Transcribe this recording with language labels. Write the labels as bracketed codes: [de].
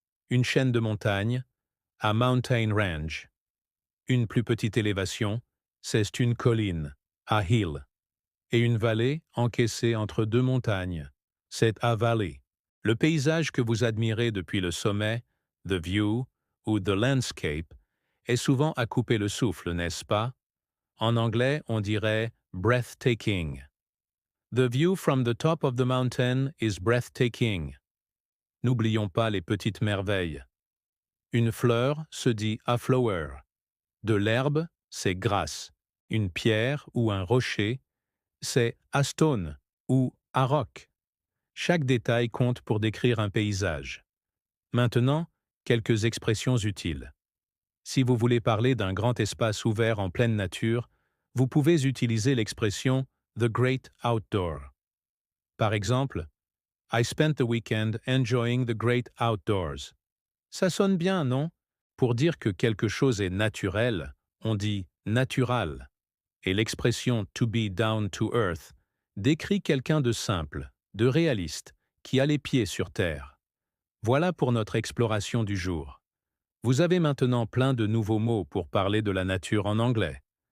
[fr] Une chaîne de montagnes, [en] a mountain range. [fr] Une plus petite élévation, c'est une colline, [en] a hill. [fr] Et une vallée encaissée entre deux montagnes, c'est [en] a valley. [fr] Le paysage que vous admirez depuis le sommet, [en] the view [fr] ou [en] the landscape, [fr] est souvent à couper le souffle, n'est-ce pas? En anglais, on dirait breathtaking. [en] The view from the top of the mountain is breathtaking. [fr] N'oublions pas les petites merveilles. Une fleur se dit [en] a flower. [fr] De l'herbe, c'est grass. Une pierre ou un rocher, c'est [en] a stone [fr] ou [en] a rock. [fr] Chaque détail compte pour décrire un paysage. Maintenant, quelques expressions utiles. Si vous voulez parler d'un grand espace ouvert en pleine nature, vous pouvez utiliser l'expression [en] the great outdoor. [fr] Par exemple, [en] I spent the weekend enjoying the great outdoors. [fr] Ça sonne bien, non? Pour dire que quelque chose est naturel, on dit natural. Et l'expression [en] to be down to earth [fr] décrit quelqu'un de simple, de réaliste, qui a les pieds sur terre. Voilà pour notre exploration du jour. Vous avez maintenant plein de nouveaux mots pour parler de la nature en anglais.